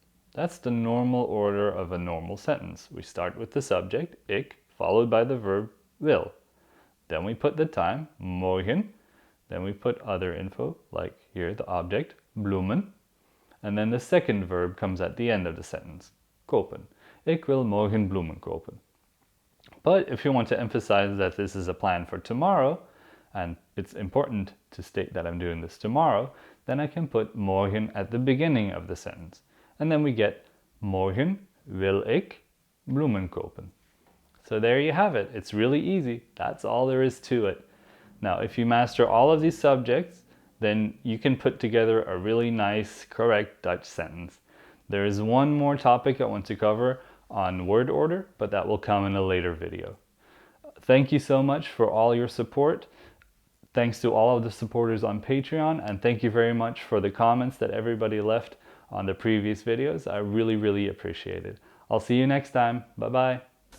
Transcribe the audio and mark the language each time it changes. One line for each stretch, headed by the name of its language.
English: That's the normal order of a normal sentence. We start with the subject, ik, followed by the verb wil. Then we put the time, morgen. Then we put other info, like here the object, bloemen. And then the second verb comes at the end of the sentence, kopen.
Dutch: Ik wil morgen bloemen kopen.
English: But if you want to emphasize that this is a plan for tomorrow, and it's important to state that I'm doing this tomorrow, then I can put morgen at the beginning of the sentence. And then we get
Dutch: morgen wil ik bloemen kopen.
English: So there you have it. It's really easy. That's all there is to it. Now, if you master all of these subjects, then you can put together a really nice, correct Dutch sentence. There is one more topic I want to cover on word order, but that will come in a later video. Thank you so much for all your support. Thanks to all of the supporters on Patreon, and thank you very much for the comments that everybody left on the previous videos. I really, really appreciate it. I'll see you next time. Bye-bye.